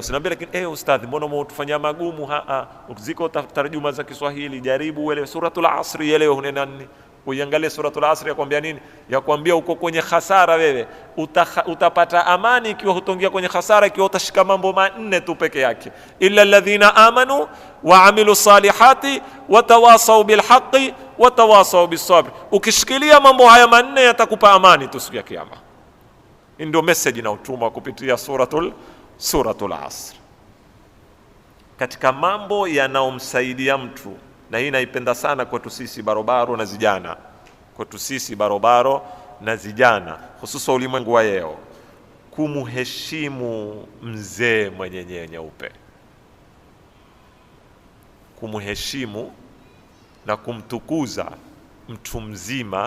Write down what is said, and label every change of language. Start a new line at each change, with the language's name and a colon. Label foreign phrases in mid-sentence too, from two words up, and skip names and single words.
Swahili: Usiniambie lakini ustadhi mbona umetufanyia magumu? Ziko tarjuma za Kiswahili, jaribu uelewe. Suratul Asr ielewe hunena nini, uiangalie Suratul Asr yakwambia nini. Yakwambia uko kwenye hasara wewe, utapata amani ikiwa hutongia kwenye hasara, ikiwa utashika mambo manne tu peke yake:
Arabic: إلا الذين آمنوا وعملوا الصالحات وتواصوا بالحق وتواصوا بالصبر.
Swahili: Ukishikilia mambo haya manne yatakupa amani tu siku ya kiyama. Ndio message na utuma kupitia Suratul Asr. Katika mambo yanaomsaidia mtu, na hii naipenda sana kwetu sisi barobaro na zijana, kwetu sisi barobaro na zijana, hususa ulimwengu wa leo, kumuheshimu mzee mwenye nywele nyeupe, kumuheshimu na kumtukuza mtu mzima.